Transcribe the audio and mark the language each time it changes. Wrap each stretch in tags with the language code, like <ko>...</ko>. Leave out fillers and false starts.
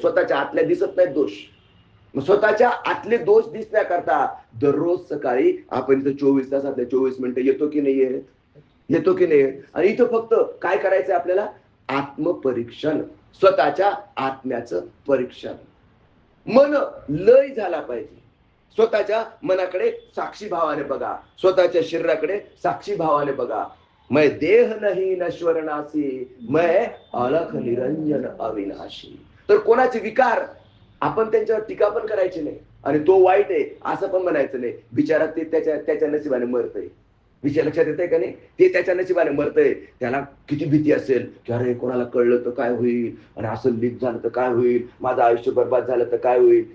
<mr>स्वतःच्या आतल्या दिसत नाहीत दोष. स्वतःच्या आतले दोष दिसण्याकरता दररोज सकाळी आपण इथं 24 तासातले 24 मिनिटं येतो की नाही? आणि इथं फक्त काय करायचंय आपल्याला? आत्मपरीक्षण, स्वतःच्या आत्म्याचं परीक्षण. मन लय झाला पाहिजे. स्वतःच्या मनाकडे साक्षी भावाने बघा, स्वतःच्या शरीराकडे साक्षी भावाने बघा.</mr> <hi>मैं देह नहीं नश्वर नासी, मैं अलख निरंजन अविनाशी.</hi> <mr>तर कोणाचे विकार आपण त्यांच्यावर टीका पण करायची नाही आणि तो वाईट आहे असं पण म्हणायचं नाही. बिचारा ते त्याच्या नशिबाने मरतय. विषय लक्षात येतंय का नाही? ते त्याच्या नशिबाने मरतय. त्याला किती भीती असेल की अरे कोणाला कळलं तर काय होईल, आणि असं लीक झालं तर काय होईल, माझं आयुष्य बर्बाद झालं तर काय होईल.</mr>